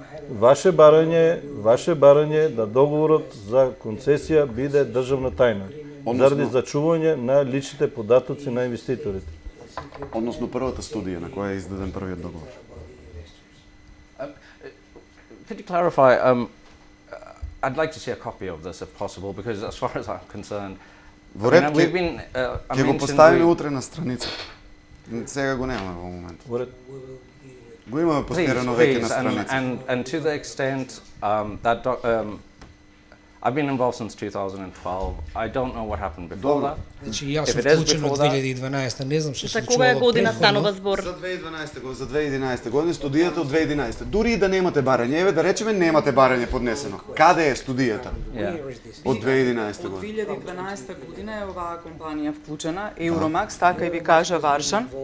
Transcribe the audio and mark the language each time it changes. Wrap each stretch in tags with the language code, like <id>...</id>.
<mk>Ваше барање да договорот за концесија биде државна тајна, заради зачување на личните податоци на инвеститорите. Односно првата студија на која е издаден првиот договор.</mk> <en>Could you clarify? I'd like to see a copy of this if possible, because as far as I'm concerned,</en> <mk>Во ред ќе го поставиме утре на страница. Сега го немаме во моментот. Во ред. Го имаме постирано веќе на страница.</mk> <en>And to the extent that I've been involved since 2012. I don't know what happened before that.</en> <mk>Значи јас сум вклучен од 2012, не знам што се случувало. За кога година станува збор? За 2012 за 2011 година, студијата од 2011. Дури и да немате барање, еве да речеме немате барање поднесено. Каде е студијата? Од 2011 Од година. 2012 година е оваа компанија вклучена, Euromax, така и ви кажа Варшан.</mk>